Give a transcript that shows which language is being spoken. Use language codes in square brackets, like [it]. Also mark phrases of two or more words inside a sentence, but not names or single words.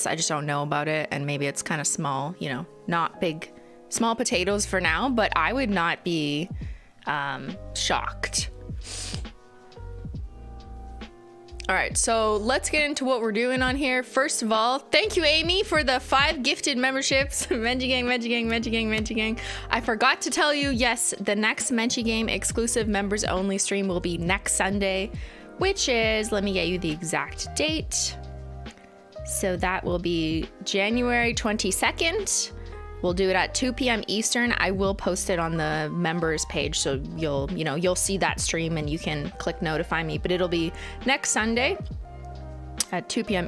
[en] I just don't know about it, and maybe it's kind of small, you know, not big, small potatoes for now, but I would not be shocked. All right, so let's get into what we're doing on here. First of all, thank you, Amy, for the 5 gifted memberships. Menchie Gang, Menchie Gang, Menchie Gang, Menchie Gang. I forgot to tell you, yes, the next Menchie Game exclusive members only stream will be next Sunday, which is, let me get you the exact date. So that will be January 22nd. We'll do it at 2 p.m. Eastern. I will post it on the members page, so you'll see that stream and you can click notify me, but it'll be next Sunday at 2 p.m.